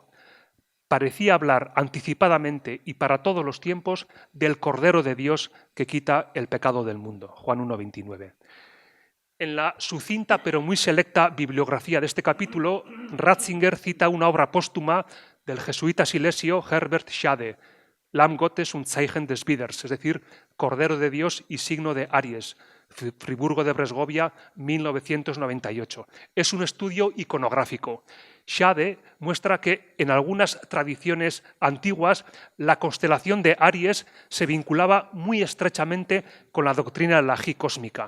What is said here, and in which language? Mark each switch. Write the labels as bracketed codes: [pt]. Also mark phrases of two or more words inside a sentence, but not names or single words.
[es] Parecía hablar anticipadamente y para todos los tiempos del Cordero de Dios que quita el pecado del mundo. Juan 1,29. En la sucinta pero muy selecta bibliografía de este capítulo, Ratzinger cita una obra póstuma del jesuita silesio Herbert Schade, Lamm Gottes und Zeichen des Widers, es decir, Cordero de Dios y signo de Aries, Friburgo de Bresgovia, 1998. Es un estudio iconográfico. Schade muestra que en algunas tradiciones antiguas la constelación de Aries se vinculaba muy estrechamente con la doctrina de la Ji cósmica.